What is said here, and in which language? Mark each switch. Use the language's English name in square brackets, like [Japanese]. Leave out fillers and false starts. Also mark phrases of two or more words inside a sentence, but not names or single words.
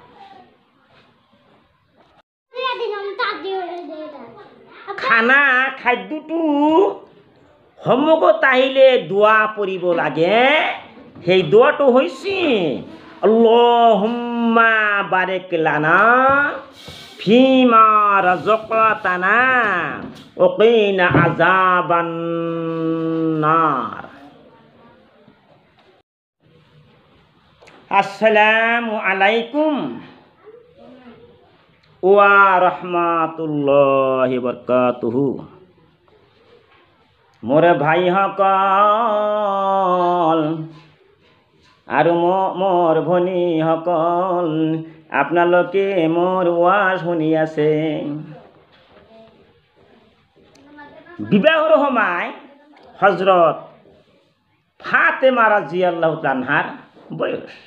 [Assamese] খাদ্যটো সমগত আহিলে দোৱা পঢ়িব লাগে। সেই দোৱাটো হৈছে [Arabic] اللهم بارك لنا فيما رزقتنا وقنا عذاب النار. السلام عليكم ورحمة الله وبركاته. [Assamese] মোৰ ভাইসকল আৰু মোৰ ভনীসকল, আপোনালোকে মোৰ ওয়াজ শুনি আছে। বিবাহৰ সময় হজৰত ফাতেমা [Arabic] رضي الله تعالى [Assamese] বয়স।